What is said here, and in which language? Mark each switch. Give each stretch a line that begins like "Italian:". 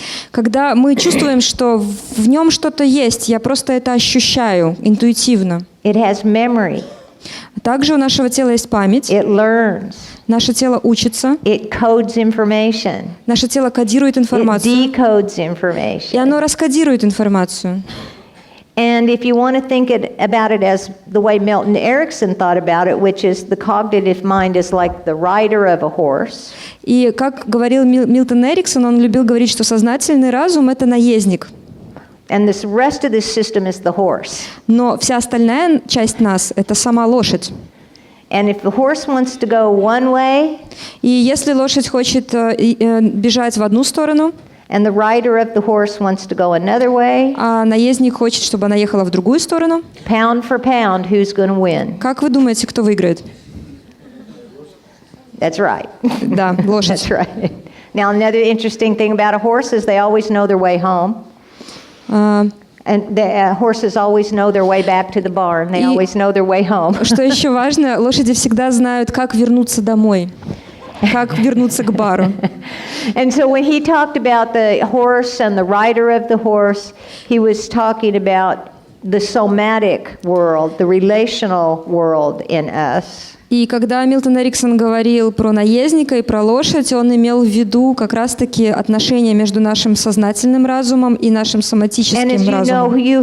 Russian: Когда мы чувствуем, что в нем что-то есть, я просто это ощущаю интуитивно.
English: It has memory.
Russian: Также у нашего тела есть память.
English: It learns.
Russian: Наше тело учится.
English: It codes information.
Russian: Наше тело кодирует информацию.
English: It decodes information.
Russian: И оно раскодирует информацию.
English: And if you want to think about it as the way Milton Erickson thought about it, which is the cognitive mind is like the rider of a horse.
Russian: И как говорил Милтон Эриксон, он любил говорить, что сознательный разум — это наездник.
English: And the rest of this system is the horse.
Russian: Но вся остальная часть нас — это сама лошадь.
English: And if the horse wants to go one way,
Russian: и если лошадь хочет бежать в одну сторону,
English: and the rider of the horse wants to go another way,
Russian: а наездник хочет, чтобы она ехала в другую сторону,
English: pound for pound, who's going to win?
Russian: Как вы думаете, кто выиграет?
English: That's right.
Russian: Да, лошадь.
English: That's right. Now, another interesting thing about a horse is they always know their way home. And the horses always know their way back to the barn. They always know their way home.
Russian: Что еще важно, лошади всегда знают, как вернуться домой. Как вернуться к бару.
English: And so when he talked about the horse and the rider of the horse, he was talking about the somatic world, the relational world in us.
Russian: И когда Милтон Эриксон говорил про наездника и про лошадь, он имел в виду как раз-таки отношения между нашим сознательным разумом и нашим соматическим разумом.